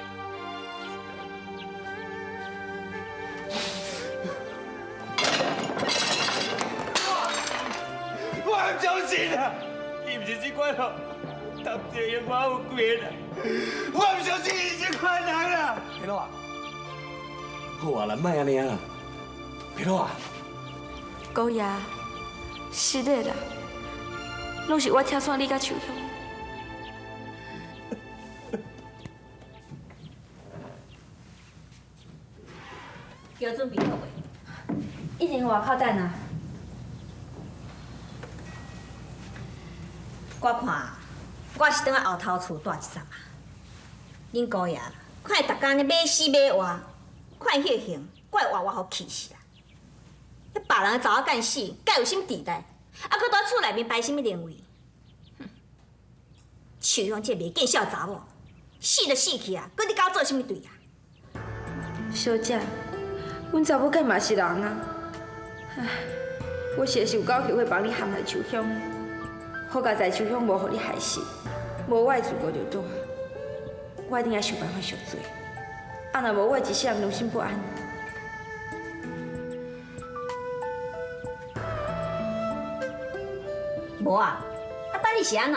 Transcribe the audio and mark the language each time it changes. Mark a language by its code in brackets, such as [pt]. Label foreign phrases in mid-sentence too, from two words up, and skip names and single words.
[nan] 我唔相信啊！伊唔是这款哦，当地的华母贵啦，我唔相信伊这款人啦。皮佬啊，好啊，咱莫安尼啊啦。皮佬啊，姑爷，是的啦，拢是我拆散你甲秋香。叫准备好未？已经外口等啊。我看，我是等下后头厝住一阵啊。恁姑爷看伊逐工咧买死买活，看伊迄型，我会活好气死啦！迄别人查某干死，该有啥物地带？啊，搁在厝内面摆啥物灵位？秋香这袂见笑查某，死就死去啊，搁你甲我做啥物对啊？小姐，阮查某囝嘛是人啊，唉，我是会受够气会帮你陷害秋香。好佳在秋香无互你害死，无我的自顾就大，我一定要想办法赎罪。啊，若无我一世人良心不安。无啊，啊，等你是安那？